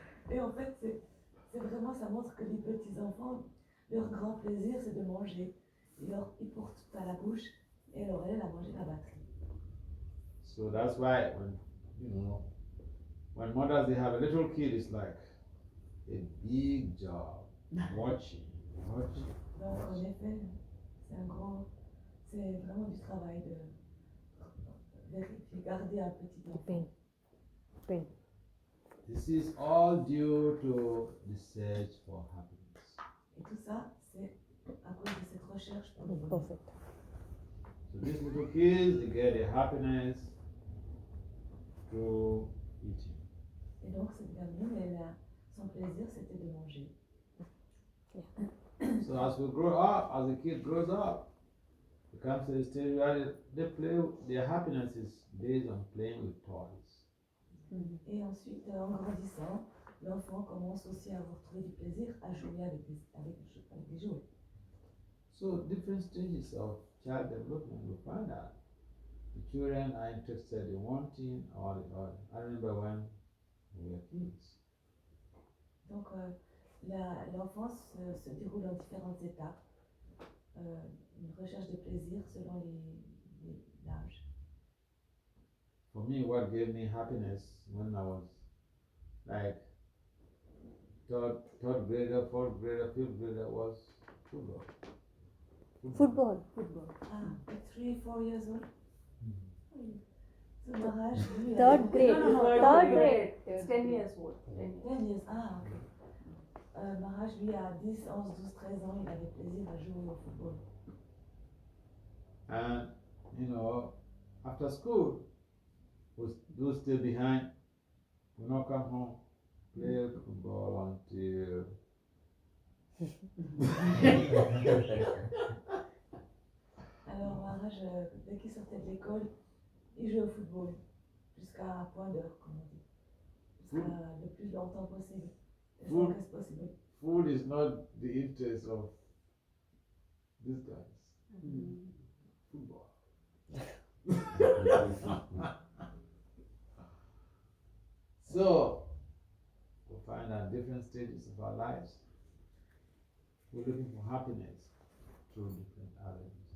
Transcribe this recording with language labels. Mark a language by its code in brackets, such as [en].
[fr] Et en fait, c'est vraiment, ça montre que les petits enfants, leur grand plaisir, c'est de manger. Ils portent tout à la bouche et alors elle a mangé la batterie. [en] So that's why when mothers they have a little kid, it's like a big job watching. [fr] Donc en effet, c'est vraiment du travail de vérifier, garder un petit enfant. [en] Pain. This is all due to the search for happiness. [fr] Et tout ça, c'est à cause de cette recherche pour le bonheur. [en] Perfect. So these little kids, they get their happiness through eating. [fr] Et donc cette gamine, son plaisir, c'était de manger. [en] So as we grow up, as the kid grows up, it comes to the stage where their happiness is based on playing with toys. [fr] Et ensuite, en grandissant, l'enfant commence aussi à avoir trouvé du plaisir à jouer avec des jouets. [en] So different stages of child development, we find out the children are interested in one thing or the other. I remember when we were kids. [fr] Donc l'enfance se déroule en différentes étapes. Une recherche de plaisir selon l'âge. [en] For me, what gave me happiness when I was like third grader, fourth grader, fifth grader was football. Football. At 3-4 years old. So Maharaj, lui, Third grade. Third grade. It's 10 years old. 10 years, ok. [fr] Maharaj, lui, à 10, 11, 12, 13 ans, il avait plaisir à jouer au football. [en] And after school, those still behind will not come home, play football until [fr] Alors Maharaj, dès qu'il sortait de l'école, il jouait au football jusqu'à point d'heure, comme on dit. Jusqu'à le plus longtemps possible. [en] As long as possible. food is not the interest of these guys. Football. So we find at different stages of our lives, we're looking for happiness through different avenues.